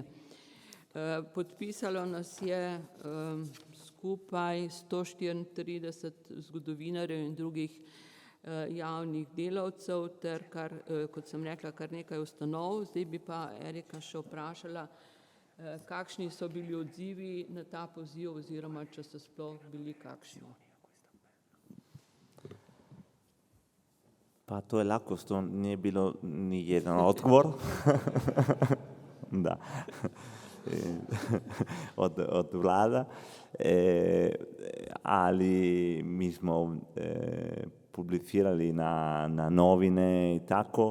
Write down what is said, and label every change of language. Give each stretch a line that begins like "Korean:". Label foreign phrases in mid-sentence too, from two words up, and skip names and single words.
Slovenian: Podpisalo nas je skupaj 134 zgodovinarjev in drugih javnih delavcev ter, kot sem rekla, kar nekaj ustanov. Zdaj bi pa Erika še vprašala, kakšni so bili odzivi na ta poziv oziroma če so sploh bili kakšni.
Croatian: Pa to je lako, što nije bilo ni jedan odgovor. Da. Od vlada. Ali mi smo publicirali na novine i tako.